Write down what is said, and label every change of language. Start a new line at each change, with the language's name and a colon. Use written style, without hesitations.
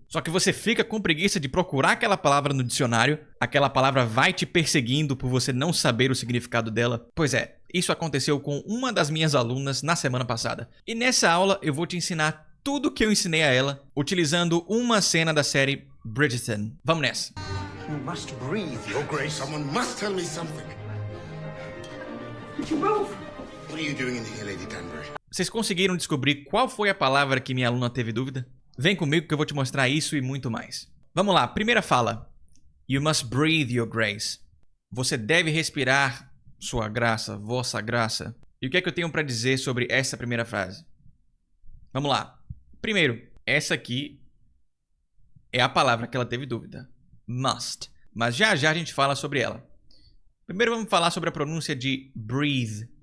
Portuguese: Só que você fica com preguiça de procurar aquela palavra no dicionário, aquela palavra vai te perseguindo por você não saber o significado dela? Pois é, isso aconteceu com uma das minhas alunas na semana passada. E nessa aula eu vou te ensinar tudo o que eu ensinei a ela, utilizando uma cena da série Bridgerton. Vamos nessa!
English: You must breathe, Your Grace. Someone must tell me something. Did you move? What are you doing in here, Lady Danbury?
Portuguese: Vocês conseguiram descobrir qual foi a palavra que minha aluna teve dúvida? Vem comigo que eu vou te mostrar isso e muito mais. Vamos lá, primeira fala.
English: You must breathe, Your Grace.
Portuguese: Você deve respirar, sua graça, vossa graça. E o que é que eu tenho para dizer sobre essa primeira frase? Vamos lá. Primeiro, essa aqui é a palavra que ela teve dúvida. Must. Mas já já a gente fala sobre ela. Primeiro vamos falar sobre a pronúncia de breathe.